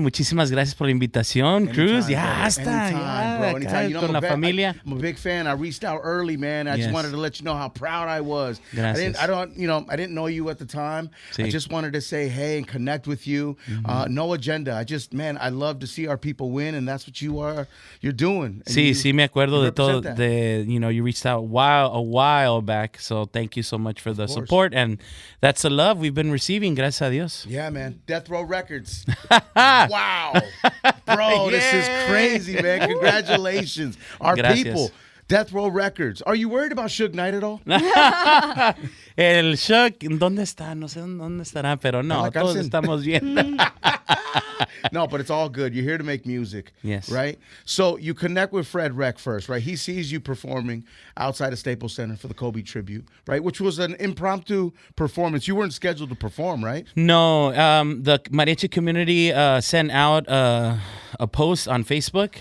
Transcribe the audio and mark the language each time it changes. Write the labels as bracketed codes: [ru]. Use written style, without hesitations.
[es] Muchísimas gracias por la invitación, Cruz. Ya está. [en] Anytime. You know, [es] con la familia. [en] I'm a big fan. I reached out early, man. I just wanted to let you know how proud I was. [es] Gracias. [en] I didn't know you at the time. [es] Sí. [en] I just wanted to say hey and connect with you. No agenda. I love to see our people win, and that's what you're doing. And [es] Sí, me acuerdo de todo. [en] that. You reached out a while back. So thank you so much for the support, and that's the love we've been receiving. [es] Gracias a Dios. [en] Yeah, man. Death Row Records. Wow. Bro, this is crazy, man. Congratulations. Our people. Death Row Records. Are you worried about Suge Knight at all? [es] El Shock, ¿dónde está? No sé dónde estará, pero no, todos estamos bien. [en] No, but it's all good. You're here to make music. Yes. Right? So you connect with Fredwreck first, right? He sees you performing outside of Staples Center for the Kobe tribute, right? Which was an impromptu performance. You weren't scheduled to perform, right? No. The mariachi community sent out a post on Facebook.